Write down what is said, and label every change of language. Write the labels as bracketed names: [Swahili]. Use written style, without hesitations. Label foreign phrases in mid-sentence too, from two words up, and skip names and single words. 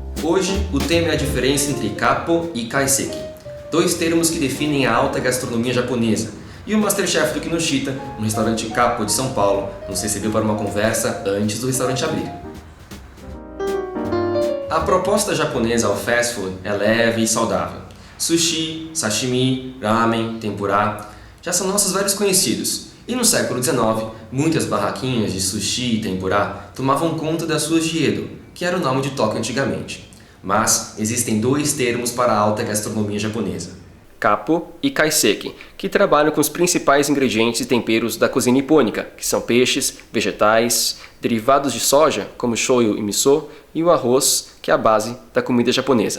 [Portuguese] Hoje, o tema é a diferença entre Kappo e Kaiseki, dois termos que definem a alta gastronomia japonesa, e o Masterchef do Kinoshita, no restaurante Kappo de São Paulo, nos recebeu para uma conversa antes do restaurante abrir. A proposta japonesa ao fast food é leve e saudável. Sushi, sashimi, ramen, tempurá já são nossos velhos conhecidos. E no século XIX, muitas barraquinhas de sushi e tempurá tomavam conta das suas de Edo, que era o nome de Tóquio antigamente. Mas existem dois termos para a alta gastronomia japonesa: Kappo e Kaiseki, que trabalham com os principais ingredientes e temperos da cozinha nipônica, que são peixes, vegetais, derivados de soja, como shoyu e miso, e o arroz, que é a base da comida japonesa.